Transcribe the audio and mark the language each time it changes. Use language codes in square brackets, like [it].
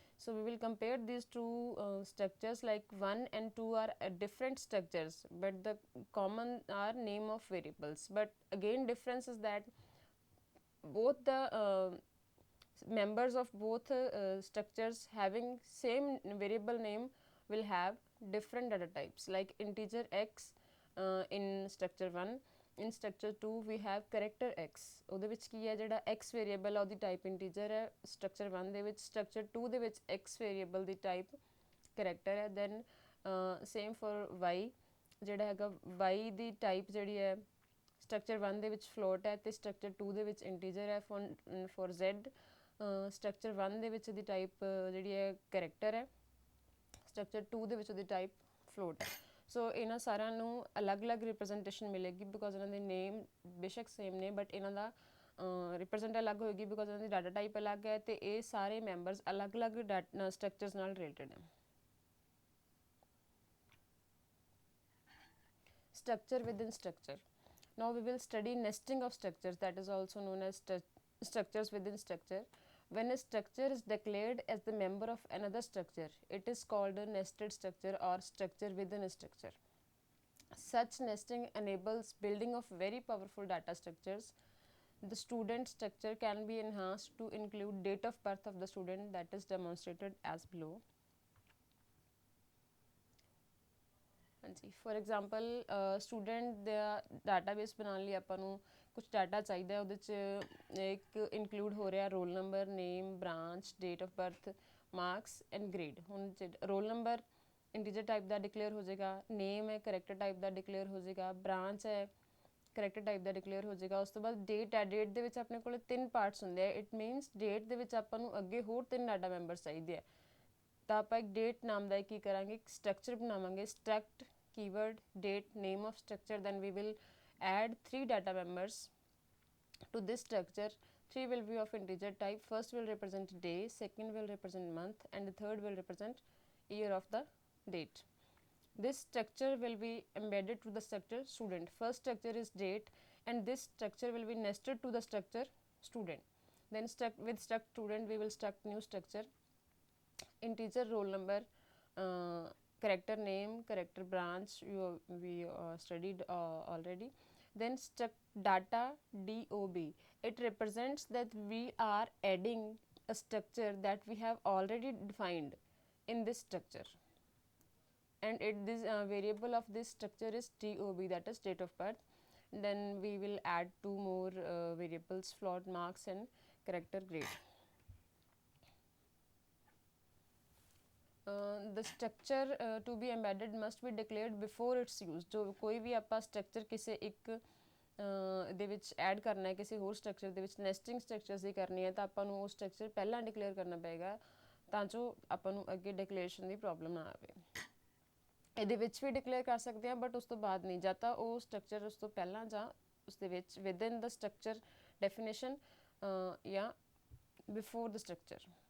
[en] So we will compare these two structures, like 1 and 2 are different structures but the common are name of variables, but again difference is that both the members of both structures having same variable name will have different data types, like integer x in structure 1 in structure 2 we have character x, [pa] ਉਹਦੇ ਵਿੱਚ ਕੀ ਹੈ ਜਿਹੜਾ x variable ਆ ਉਹਦੀ type integer ਹੈ structure 1 ਦੇ ਵਿੱਚ, structure 2 ਦੇ ਵਿੱਚ x ਵੇਰੀਏਬਲ ਦੀ ਟਾਈਪ character ਹੈ। [en] then same for y, [pa] ਜਿਹੜਾ ਹੈਗਾ y ਦੀ ਟਾਈਪ ਜਿਹੜੀ ਹੈ structure 1 ਦੇ ਵਿੱਚ float ਹੈ ਤੇ structure 2 ਦੇ ਵਿੱਚ ਇੰਟੀਜਰ ਹੈ। for z structure 1 ਦੇ ਵਿੱਚ ਦੀ ਟਾਈਪ ਜਿਹੜੀ ਹੈ character ਹੈ, structure 2 ਦੇ ਵਿੱਚ ਉਹਦੀ ਟਾਈਪ float ਹੈ। ਸੋ ਇਹਨਾਂ ਸਾਰਿਆਂ ਨੂੰ ਅਲੱਗ-ਅਲੱਗ ਰਿਪਰੈਜ਼ੈਂਟੇਸ਼ਨ ਮਿਲੇਗੀ ਬਿਕੋਜ਼ ਇਹਨਾਂ ਦੇ ਨੇਮ ਬੇਸ਼ੱਕ ਸੇਮ ਨੇ ਬਟ ਇਹਨਾਂ ਦਾ ਰਿਪਰੈਜ਼ੈਂਟ ਅਲੱਗ ਹੋਏਗੀ ਬਿਕੋਜ਼ ਇਹਨਾਂ ਦੀ ਡਾਟਾ ਟਾਈਪ ਅਲੱਗ ਹੈ ਤੇ ਇਹ ਸਾਰੇ ਮੈਂਬਰਸ ਅਲੱਗ-ਅਲੱਗ ਸਟਰਕਚਰਸ ਨਾਲ ਰਿਲੇਟਡ ਹੈ। [en] Structure within structure. Now we will study nesting of structures, that is also known as structures within structure. When a structure is declared as the member of another structure, it is called a nested structure or structure within a structure. Such nesting enables building of very powerful data structures. The student structure can be enhanced to include date of birth of the student, that is demonstrated as below. [pa] ਹਾਂਜੀ for example student ਦਾ database ਬਣਾਉਣ ਲਈ ਆਪਾਂ ਨੂੰ ਕੁਝ data ਚਾਹੀਦਾ, ਉਹਦੇ 'ਚ ਇੱਕ ਇਨਕਲੂਡ ਹੋ ਰਿਹਾ roll number, name, branch, date of birth, marks and grade. ਹੁਣ ਰੋਲ ਨੰਬਰ ਇੰਟੀਜਰ ਟਾਈਪ ਦਾ ਡਿਕਲੇਅਰ ਹੋ ਜਾਏਗਾ, ਨੇਮ ਹੈ ਕਰੈਕਟਰ ਟਾਈਪ ਦਾ ਡਿਕਲੇਅਰ ਹੋ ਜਾਏਗਾ, ਬ੍ਰਾਂਚ ਹੈ ਕਰੈਕਟਰ ਟਾਈਪ ਦਾ ਡਿਕਲੇਅਰ ਹੋ ਜਾਏਗਾ। ਉਸ ਤੋਂ ਬਾਅਦ ਡੇਟ ਹੈ, ਡੇਟ ਦੇ ਵਿੱਚ ਆਪਣੇ ਕੋਲ 3 ਪਾਰਟਸ ਹੁੰਦੇ ਆ। ਇਟ ਮੀਨਸ ਡੇਟ ਦੇ ਵਿੱਚ ਆਪਾਂ ਨੂੰ ਅੱਗੇ ਹੋਰ 3 ਡਾਟਾ ਮੈਂਬਰਸ ਚਾਹੀਦੇ ਆ, ਤਾਂ ਆਪਾਂ ਇੱਕ ਡੇਟ ਨਾਮ ਦਾ ਕੀ ਕਰਾਂਗੇ, ਇੱਕ ਸਟਰਕਚਰ ਬਣਾਵਾਂਗੇ, struct keyword date name of structure, [en] then we will add 3 data members to this structure. 3 will be of integer type. First will represent day, second will represent month, and the third will represent year of the date. This structure will be embedded to the structure student. First structure is date and this structure will be nested to the structure student. Then with struct student we will struct new structure, integer roll number, character name, character branch we studied already. Then struct data DOB, it represents that we are adding a structure that we have already defined in this structure, and this variable of this structure is DOB, that is date of birth. Then we will add 2 more variables, float, marks and character grade. The structure to be embedded must be declared before its use. [pa] जो कोई भी ਆਪਾਂ structure ਕਿਸੇ ਇੱਕ ਦੇ ਵਿੱਚ add ਕਰਨਾ ਹੈ, ਕਿਸੇ ਹੋਰ ਸਟਰਕਚਰ ਦੇ ਵਿੱਚ nesting structures ਦੀ ਕਰਨੀ ਹੈ ਤਾਂ ਆਪਾਂ ਨੂੰ ਉਹ ਸਟਰਕਚਰ ਪਹਿਲਾਂ ਡਿਕਲੇਅਰ ਕਰਨਾ ਪਏਗਾ ਤਾਂ ਜੋ ਆਪਾਂ ਨੂੰ ਅੱਗੇ ਡਿਕਲੇਰੇਸ਼ਨ ਦੀ ਪ੍ਰੋਬਲਮ ਨਾ ਆਵੇ। ਇਹਦੇ ਵਿੱਚ ਵੀ ਡਿਕਲੇਅਰ ਕਰ ਸਕਦੇ ਹਾਂ ਬਟ ਉਸ ਤੋਂ ਬਾਅਦ ਨਹੀਂ, ਜਾਂ ਤਾਂ ਉਹ ਸਟਰਕਚਰ ਉਸ ਤੋਂ ਪਹਿਲਾਂ ਜਾਂ ਉਸ ਦੇ ਵਿੱਚ [en] within the structure definition [pa] ਜਾਂ [en] Before the structure.